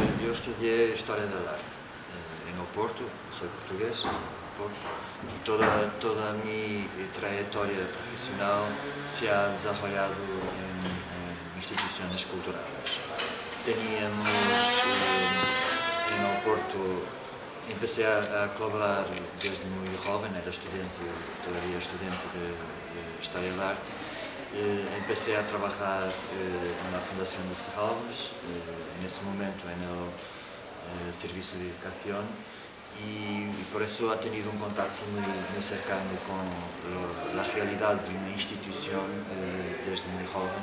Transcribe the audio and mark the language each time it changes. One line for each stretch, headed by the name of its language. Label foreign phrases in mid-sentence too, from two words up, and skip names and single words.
Portuguese: eu estudei História da Arte em Oporto, sou português, sou de Porto, e toda a minha trajetória profissional
Spanish: se ha desarrollado
Portuguese: em instituições culturais. Teníamos em Oporto,
Spanish: empecé a colaborar
Portuguese: desde muito jovem, era estudante, todavía estudante de História da Arte.
Spanish: Empecé a trabajar en la Fundación de Serralves, en ese momento en el Servicio de Educación, y por eso ha tenido un contacto muy cercano con la realidad de una institución desde muy joven.